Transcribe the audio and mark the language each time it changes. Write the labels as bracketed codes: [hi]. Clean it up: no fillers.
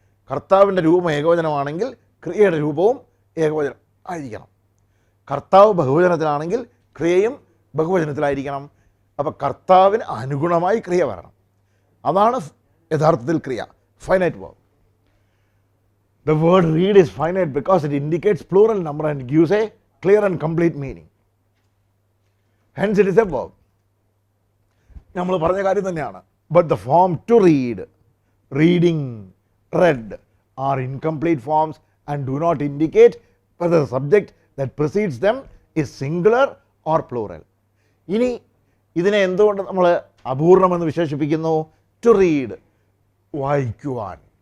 [ml] കർത്താവിൻ്റെ രൂപം ഏകവചനമാണെങ്കിൽ ക്രിയയുടെ രൂപവും ഏകവചനം ആയിരിക്കണം. കർത്താവ് ബഹുവചനത്തിലാണെങ്കിൽ ക്രിയയും ബഹുവചനത്തിലായിരിക്കണം. അപ്പോൾ കർത്താവിന് അനുഗുണമായി ക്രിയ വരണം. അതാണ് യഥാർത്ഥത്തിൽ ക്രിയ, finite verb. [en] The word read is finite because it indicates plural number and gives a clear and complete meaning. Hence it is a verb. [ml] നമ്മൾ പറഞ്ഞ കാര്യം തന്നെയാണ്. [en] But the form to read, reading, read are incomplete forms and do not indicate whether the subject that precedes them is singular or plural. [ml] ഇനി ഇതിനെ എന്തുകൊണ്ട് നമ്മൾ അപൂർണമെന്ന് വിശേഷിപ്പിക്കുന്നു? [en] To read, [ml] വായിക്കുവാൻ.